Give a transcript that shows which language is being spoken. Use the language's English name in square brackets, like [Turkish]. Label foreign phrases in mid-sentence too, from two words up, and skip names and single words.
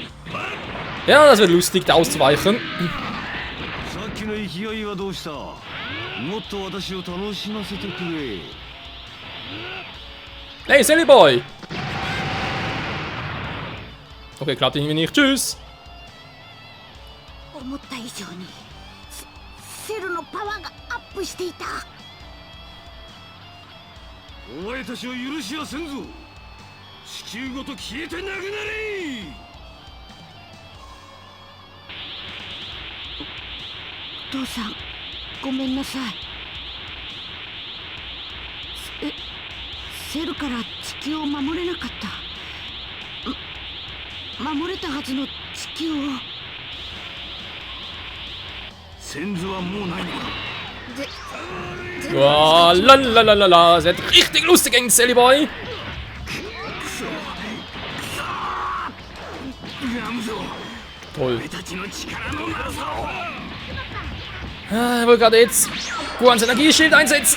[German] Ja, das wird lustig, da auszuweichen. Hey, Silly Boy! Okay, klappt irgendwie nicht. Tschüss! [Japanese] 思った以上にセルのパワーがアップしていた。お前たちを許しはせんぞ。地球ごと消えてなくなれ。お父さん、ごめんなさい。セルから地球を守れなかった。守れたはずの地球を。先祖はもうないのか。 [German] Wow, lalalala, das wird richtig lustig gegen Silly Boy. Toll. Ich wollte gerade jetzt Gohans Energieschild einsetzen.